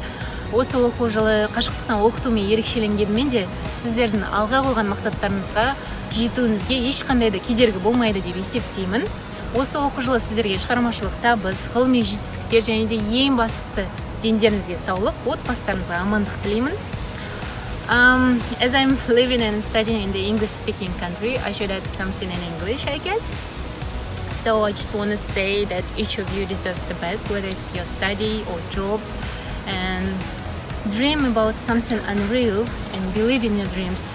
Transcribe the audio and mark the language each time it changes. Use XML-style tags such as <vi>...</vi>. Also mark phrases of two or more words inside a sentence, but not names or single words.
<kk>Осы оқу жылы қашықтықтан оқытумен ерекшеленгенімен де сіздердің алға қойған мақсаттарыңызға жетуіңізге ешқандай да кедергі болмайды деп есептеймін. Осы оқу жылы сіздерге шығармашылық табыс, ғылыми жетістіктер және де ең бастысы дендеріңізге саулық, отбасыларыңызға амандық тілеймін.</kk> <en>As I'm living and studying in the English-speaking country, I should add something in English, I guess. So I just want to say that each of you deserves the best, whether it's your study or job, and dream about something unreal and believe in your dreams.</en>